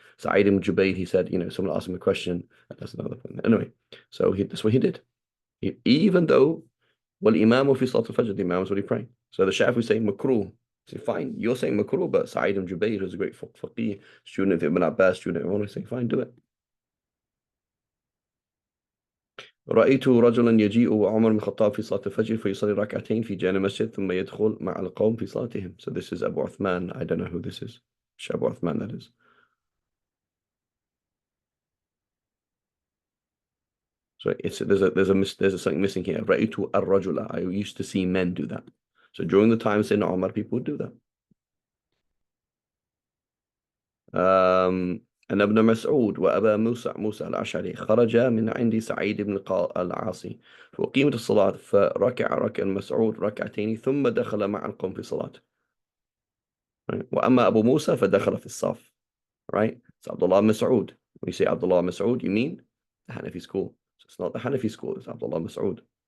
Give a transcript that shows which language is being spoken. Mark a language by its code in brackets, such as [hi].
[en] Sa'id ibn Jubair, he said, someone asked him a question. That's another point. Anyway, so that's what he did. Even though, well, Imam fi Salat al-Fajr, the Imam is what he praying. So the Shafi'i saying makruh. So fine, you're saying makruh, but Sa'id ibn Jubair, who's a great faqih, student of Ibn Abbas, student of everyone, is saying, fine, do it. [ar] رأيت رجلا يجيء وعمر بن الخطاب في صلاة الفجر فيصلي ركعتين في جانب المسجد ثم يدخل مع القوم في صلاتهم. [en] So this is Abu Uthman. I don't know who this is. Abu Uthman, that is. So there's something missing here. [ar] رأيت الرجل. [en] I used to see men do that. So during the time Sayyidina Umar, people would do that. [ar] أن ابن مسعود وأبا موسى الأشعري خرج من عند سعيد بن العاصي فأقيمت الصلاة فركع المسعود ركعتين ثم دخل مع القوم في صلاة. [en] Right? [ar] وأما أبو موسى فدخل في الصف. [en] Right? It's Abdullah Mas'ud. When you say Abdullah Mas'ud, you mean the Hanafi school. So it's not the Hanafi school, it's Abdullah Mas'ud.